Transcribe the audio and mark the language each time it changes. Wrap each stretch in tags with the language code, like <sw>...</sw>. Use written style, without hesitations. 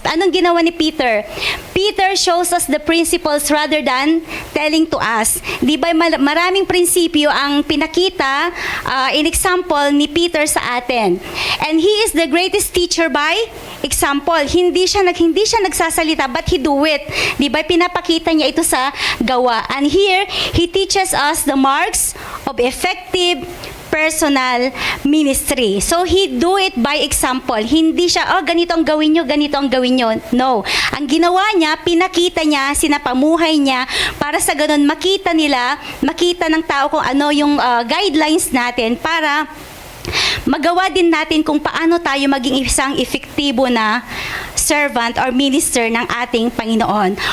<tl>Anong ginawa ni Peter?</tl> <en>Peter shows us the principles rather than telling to us.</en> <tl>Di ba maraming prinsipyo ang pinakita</tl> <en>in example</en> <tl>ni Peter sa atin.</tl> <en>And he is the greatest teacher by example.</en> <tl>Hindi siya nagsasalita,</tl> <en>but he do it.</en> <tl>Di ba pinapakita niya ito sa gawa.</tl> <en>And here, he teaches us the marks of effective personal ministry. So, he do it by example.</en> <tl>Hindi siya, ganito ang gawin nyo, ganito ang gawin nyo. No. Ang ginawa niya, pinakita niya, sinapamuhay niya, para sa ganun makita ng tao kung ano yung guidelines natin para magawa din natin kung paano tayo maging isang efektibo na servant or minister ng ating Panginoon.</tl>